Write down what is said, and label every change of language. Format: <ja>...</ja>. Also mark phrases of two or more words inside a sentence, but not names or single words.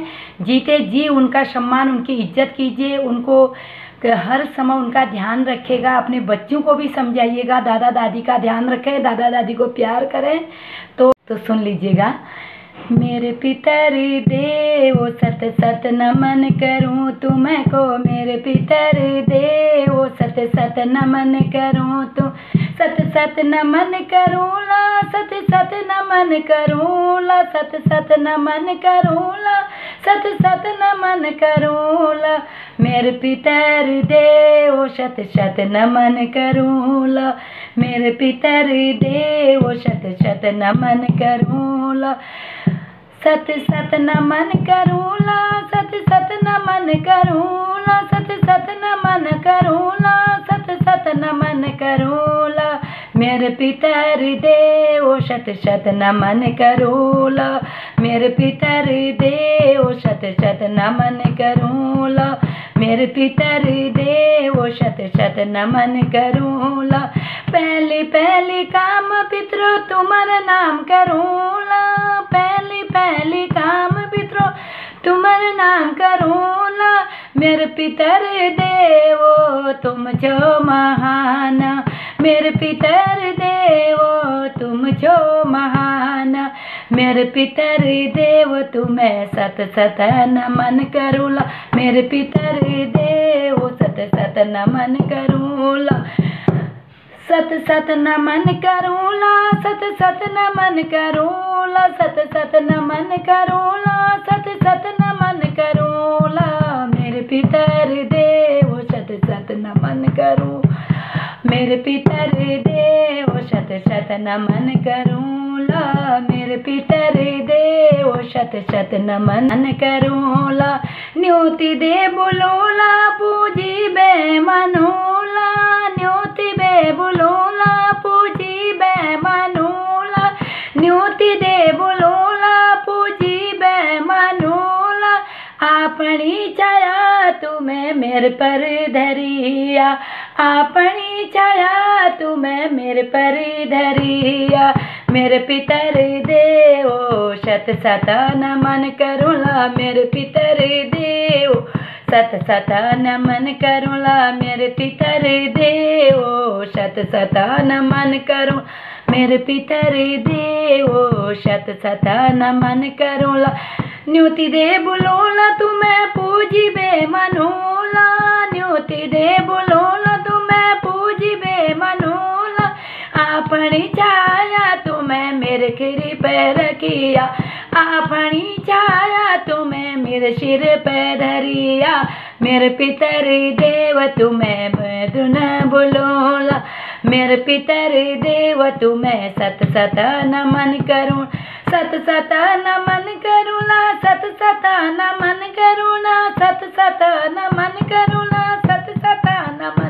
<hi>जीते जी उनका सम्मान, उनकी इज्जत कीजिए, उनको हर समय उनका ध्यान रखेगा। अपने बच्चों को भी समझाइएगा, दादा दादी का ध्यान रखें, दादा दादी को प्यार करें। तो सुन लीजिएगा।</hi> <gbm>मेरे पितर देवो सत सत नमन करूं तुमको, मेरे पितर देवो सत सत नमन करूं तुम, सत सत नमन करूँला, सत सत नमन करूँला, सत सत नमन करूँला, सत सत नमन करूँला। मेरे पितर देवो सत सत नमन करूँला, मेरे पितर देवो सत सत नमन करूँला, सत सत नमन करूँला, सत सत नमन करूँला, सत सत नमन करूँला, सत सत नमन करूँला। मेरे पितर देवो सत सत नमन करूँला, मेरे पितर देवो सत सत नमन करूँला, मेरे पितर देवो सत सत नमन करूँला। पहले पहले काम पितरो तुम्हारा नाम करूँला, पहले पहले काम पितरो तुम्हारा नाम करूँला। मेरे पितर देवो तुम जो महान, मेरे पितर देवो तुम जो महान, मेरे पितर देव तुम्हें सत सत नमन करूँला, मेरे पितर देव सत सत नमन करूँला, सत सत नमन करूँला, सत सत नमन करूँला, सत सत नमन करूँला, सत सत नमन करूँला। मेरे पितर देव सत सत नमन करूँ, मेरे पितर देव सत सत नमन करूँला, मेरे पितर देव सत सत नमन करूँला। न्योति दे बुलोला पूजी बे मनोला, न्योति बे बुलोला पूजी बे मनोला, न्योति दे बुलोला पूजी बे मनोला। अपनी छाया तुम्हें मेरे पर धरिया, अपनी छाया तुम्हें मेरे पर धरिया। मेरे पितर देवो सत सत नमन करूँला, मेरे पितर देवो सत सत नमन करूँला, मेरे पितर देवो सत सत नमन करूँ, मेरे पितर देवो सत सत नमन करूँला। न्योति दे बुलोला तुम्हें पूजी बे मनोला, न्योति दे बुलोला तुम्हें पूजी बे मनोला। अपनी छाया तुम्हें मेरे खिरी पे रखिया, अपनी छाया तुम्हें मेरे सिर पे धरिया। मेरे पितर देव तुम्हें मधुन बुलोला, मेरे पितर देव तुम्हें सत सत नमन करूँ, सत सत नमन करूँला, सत सत नमन करुणा, सत सत नमन करुणा, सत सत नमन।</gbm>